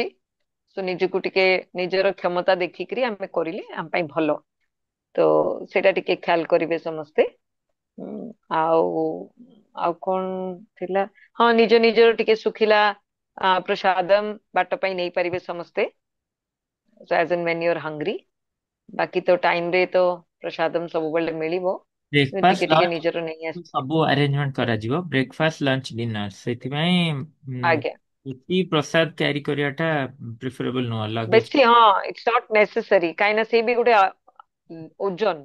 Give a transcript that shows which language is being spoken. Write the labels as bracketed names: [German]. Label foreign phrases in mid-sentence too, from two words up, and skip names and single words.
[Odia] ସୋ ନିଜକୁ ଟିକେ ନିଜର କ୍ଷମତା ଦେଖିକିରି ଆମେ କରିଲେ ଆମ ପାଇଁ ଭଲ। ତ ସେଇଟା ଟିକେ ଖ୍ୟାଲ କରିବେ ସମସ୍ତେ। ଆଉ ଆଉ କଣ ଥିଲା? ହଁ, ନିଜ ନିଜର ଟିକେ ଶୁଖିଲା ପ୍ରସାଦମ ବାଟ ପାଇଁ ନେଇପାରିବେ ସମସ୍ତେ, [English] as and when you're hungry। [Odia] ବାକି ତ ଟାଇମ ରେ ତ ପ୍ରସାଦମ ସବୁବେଳେ ମିଳିବ, ଟିକେ ବ୍ରେକଫାଷ୍ଟ ଟିକେ ଲଞ୍ଚ ନିଜର ନେଇ ଆସିବେ। ସବୁ ଆରେଞ୍ଜମେଣ୍ଟ କରାଯିବ, [English] breakfast lunch dinner. [Odia] ସେଥିପାଇଁ ଆଜ୍ଞା। ଏତିକି ପ୍ରସାଦ କ୍ୟାରି କରିବାଟା ପ୍ରିଫରେବଲ ନୁହଁ ଲଗେଜ। ବେଶୀ ହଁ, [English] it's not necessary, [Odia] କାହିଁକି ନା ସେ ବି ଗୋଟେ ଓଜନ।